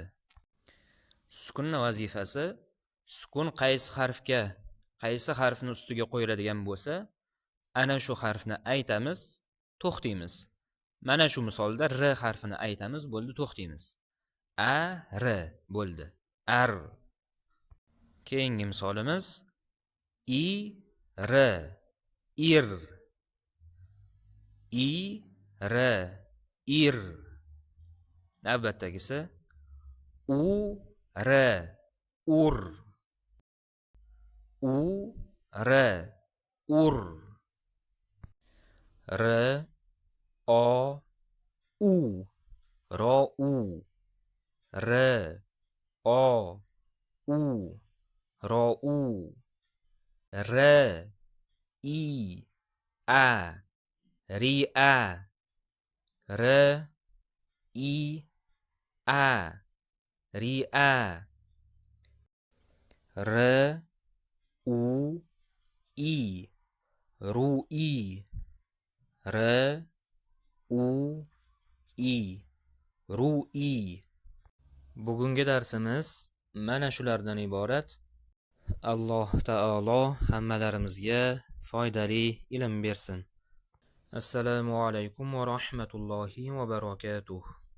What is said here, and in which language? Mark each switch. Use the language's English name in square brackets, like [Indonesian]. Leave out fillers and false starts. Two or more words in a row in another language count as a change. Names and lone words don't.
[Uzbek] Sukunning vazifasi, sukun qaysi harfning ustiga qo'yiladigan bo'lsa, ana shu harfni aytamiz, to'xtaymiz. Mana shu misolda r harfini aytamiz, bo'ldi, to'xtaymiz. A, r bo'ldi. Ar. Keyingi misolimiz i, r, ir. I, r, ir. Navbatdagisi u, r, ur. U, r, ur. R, o, u, ro, u. R, o, u, ro, u. R, i, a, ri, a. R, i, a, ri, a. R, u, i, ru, i. R, u, i, ru, i. Bugungi darsimiz mana shulardan iborat. Alloh taolo hammalarimizga foydali ilm bersin. [Arabic] السلام عليكم و رحمة الله و بركاته.